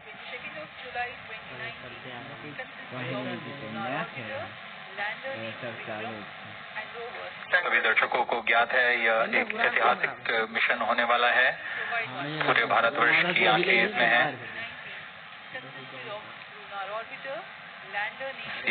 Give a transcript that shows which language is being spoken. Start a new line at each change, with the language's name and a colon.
English: 22nd of July 2019 consisted of lunar orbiter, lander named Vikram and rover.
Hindi: सभी दर्शकों को ज्ञात है यह एक ऐतिहासिक मिशन होने वाला है। पूरे भारतवर्ष की आंखें इसमें हैं।
English: Consisted of lunar orbiter, lander named